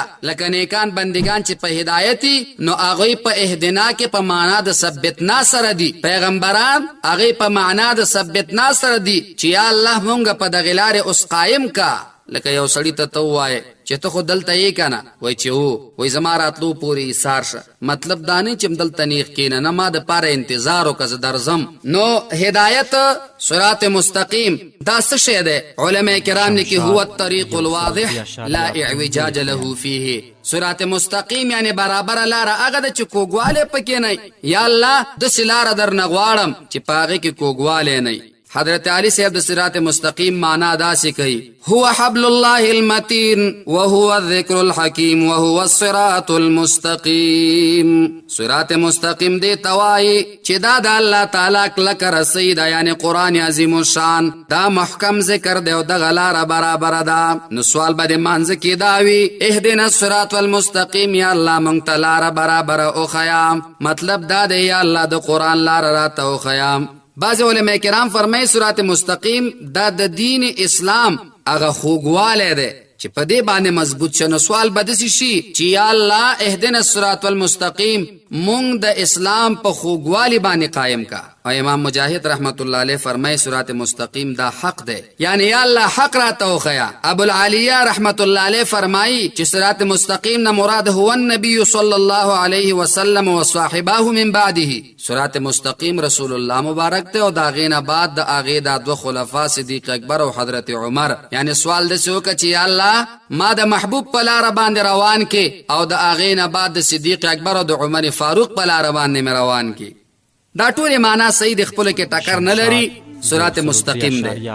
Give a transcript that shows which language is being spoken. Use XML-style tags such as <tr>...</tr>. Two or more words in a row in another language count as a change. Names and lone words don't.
<ps>لکه نیکان بندگان چې په هدایتي نو هغوی په اهدنا کې په معنا د ثبتنا سره دي، پیغمبران هغوی په معنا د ثبتنا سره دي چې یا الله مونږ په دغې لارې اوس قایم کا. لکه یو سړی ته ته ووایې چې ته خو دلته یې که نه؟ وایي چې هو. وایي زما راتلو پورې ایثار شه، مطلب دا نه چې دلته نیغ کښېنه، نه ما دپاره انتظار وکړه زه درځم. نو هدایت صراط مستقیم دا څه شی دی؟ علماء کرام لیکي</ps> <ar>هو الطریق الواضح لا اعوجاج له فیه.</ar> <ps>صراط مستقیم یعنی برابره لاره هغه ده چې کوږوالی پکې نه. یا الله داسې لاره درنه غواړم چې په هغې کې کوږوالی نه. حضرت علی صاحب د صراط مستقیم معنا داسې کوي:</ps> <ar>هو حبل الله المتین وهو الذکر الحکیم وهو الصراط المستقیم.</ar> <ps>صراط مستقیم دې ته وایي چې دا د الله تعالی کلکه رسۍ ده، یعنی قرآن عظیم الشان، دا محکم ذکر دی او دغه لاره برابره ده. نو سوال به د مانځه کې دا وي</ps> <ar>اهدنا الصراط المستقیم،</ar> <ps>یا الله مونږ ته لاره برابره وښیه. مطلب دا دی یا الله د قرآن لاره راته وښیه. بعض علماء کرام فرمایي صراط مستقیم دا د دین اسلام هغه خوږوالی دی چې په دې باندې مضبوط شه. نو سوال به داسې شي چې یا الله</ps> <ar>اهدنا الصراط المستقیم</ar> <ps>مونږ د اسلام په خوږوالي باندې قایم کا. او امام مجاهد</ps> <ar>رحمت الله علیه</ar> <ps>فرمایي صراط مستقیم دا حق دی، یعنی یا الله حق راته وښیه. ابوالعالیه</ps> <ar>رحمت الله علیه</ar> <ps>فرمایي چې صراط مستقیم نه مراد</ps> <ar>هو النبی صلی الله علیه وسلم وصاحبه من بعده.</ar> <ps>صراط مستقیم رسول الله مبارک ته او د هغې نه بعد د هغې دا دوه خلفا صدیق اکبر او حضرت عمر. یعنی سوال داسې وکړه چې یا الله ما د محبوب په لاره باندې روان کې او د هغې نه بعد د صدیق اکبر او د عمر فاروق په لاره باندې مې روان کې. دا ټولې معنا صحیح د خپلو کې ټکر نه لري، صراط مستقیم ده.</ps>